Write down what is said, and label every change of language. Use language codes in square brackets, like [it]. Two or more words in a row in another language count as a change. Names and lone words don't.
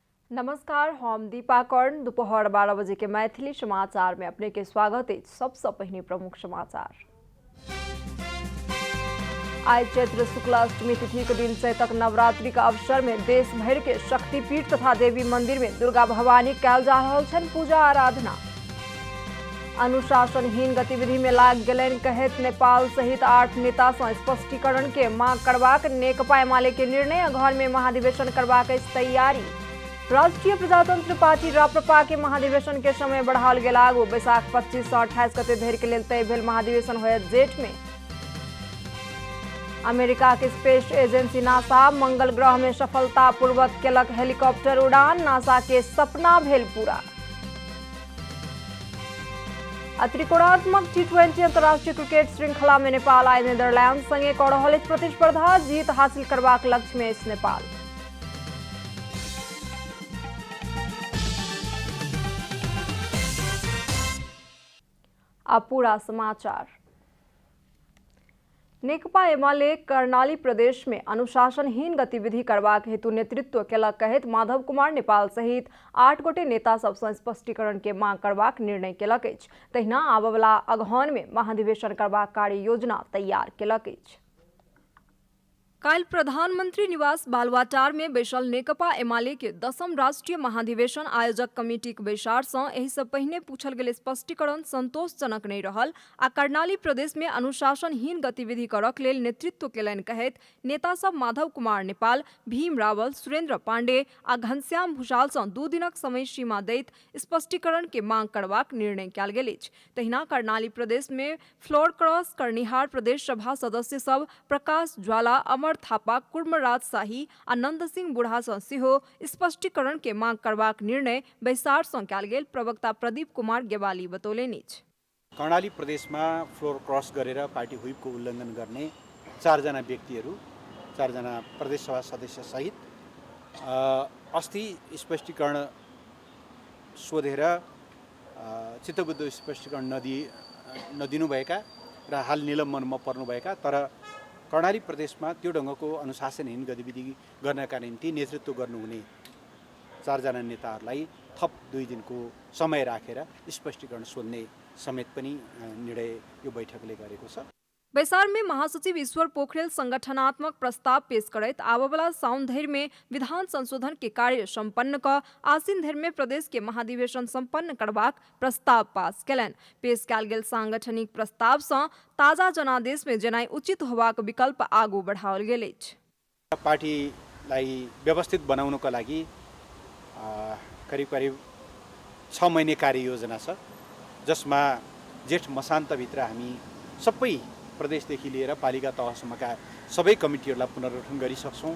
[mai] नमस्कार, हम दीपा कर्ण। दोपहर 12 बजे के मैथिली समाचार में अपने के स्वागत है। सबसे पहले प्रमुख समाचार। आज चैत्र शुक्ल अष्टमी तिथि के दिन चैतक नवरात्रि का अवसर में देश भर के शक्तिपीठ तथा देवी मंदिर में दुर्गा भवानी कयल जा रहल छनि पूजा आराधना। अनुशासनहीन गतिविधि में लाग गेलनि कहैत नेपाल सहित 8 नेता सँ स्पष्टीकरण के मांग करबाक नेकपा एमाले के निर्णय। घर में महाधिवेशन करबाक तैयारी। राष्ट्रीय प्रजातंत्र पार्टी राप्रपा के महाधिवेशन के समय बढ़ाओल गेल आगू। बैसाख 25 से 28 गते धरि के लेल तय भेल महाधिवेशन होयत जेठ में। अमेरिका के [en] space agency [mai] नासा मंगल ग्रह में सफलतापूर्वक केलक हेलीकॉप्टर उड़ान। नासा के सपना भेल पूरा। त्रिकोणात्मक T20 अंतर्राष्ट्रीय क्रिकेट श्रृंखला में नेपाल आई नीदरलैंड संगे कऽ रहल अछि प्रतिस्पर्धा। जीत हासिल करबाक लक्ष्य में अछि नेपाल। अब पूरा समाचार। नेकपा एमाले कर्णाली प्रदेश में अनुशासनहीन गतिविधि करबाक हेतु नेतृत्व केलक कहैत माधव कुमार नेपाल सहित 8 गोटे नेता सब सँ स्पष्टीकरण के मांग करबाक निर्णय केलक अछि। तहिना आबयवला अगहन में महाधिवेशन करबाक कार्य योजना तैयार केलक अछि। काल्हि प्रधानमंत्री निवास बालुवाटार में बैसल नेकपा एमाले के 10म राष्ट्रीय महाधिवेशन आयोजक कमिटी के बैसार सँ एहि सँ पहिने पूछल गेल स्पष्टीकरण संतोषजनक नहीं रहल आ कर्णाली प्रदेश में अनुशासनहीन गतिविधि करक लेल नेतृत्व केलनि कहैत नेता सब माधव कुमार नेपाल, भीम रावल, सुरेंद्र पांडे आ घनश्याम भूषाल सँ 2 दिनक समय सीमा दैत स्पष्टीकरण के मांग करबाक निर्णय कयल गेल अछि। तहिना कर्णाली प्रदेश में [en] floor cross [mai] करनिहार प्रदेश सभा सदस्य सब प्रकाश ज्वाला, अमर थापा, कुर्मराज शाही आ नंद सिंह बुढ़ा सँ सेहो स्पष्टीकरण के मांग करबाक निर्णय बैसार सँ कयल गेल। प्रवक्ता प्रदीप कुमार गेवाली बतौलनि अछि। [ne] कर्णाली प्रदेश में [en] floor cross [ne] गरेर पार्टी व्हिप को उल्लंघन गर्ने 4 जना व्यक्तिहरू, 4 जना प्रदेश सभा सदस्य सहित अस्ति स्पष्टीकरण सोधेर चित्तबुद्ध स्पष्टीकरण नदिनुभएका र हाल निलम्बनमा पर्नुभएका तर कर्णाली प्रदेश में त्यो ढंगको अनुशासनहीन गतिविधि गर्नका निम्ति नेतृत्व गर्नुहुने 4 जना नेताहरूलाई थप 2 दिनको समय राखेर स्पष्टीकरण सोध्ने समेत पनि निर्णय यो बैठकले गरेको छ। [mai] बैसार में महासचिव ईश्वर पोखरेल संगठनात्मक प्रस्ताव पेश करैत आबयवला साउन धरि में विधान संशोधन के कार्य संपन्न क आसिन धरि में प्रदेश के महाधिवेशन संपन्न करबाक प्रस्ताव पास केलनि। पेश कयल गेल सांगठनिक प्रस्ताव सँ ताजा जनादेश में जेनाइ उचित होबाक विकल्प आगू बढ़ाओल गेल अछि। [ne] पार्टीलाई व्यवस्थित बनाउनको लागि करिब करिब 6 महिने कार्ययोजना छ, जसमा जेठ मसान्तभित्र हामी सबै प्रदेशदेखि लिएर पालिका तहसम्मका सबै कमिटीहरूलाई पुनर्गठन गरिसक्छौँ।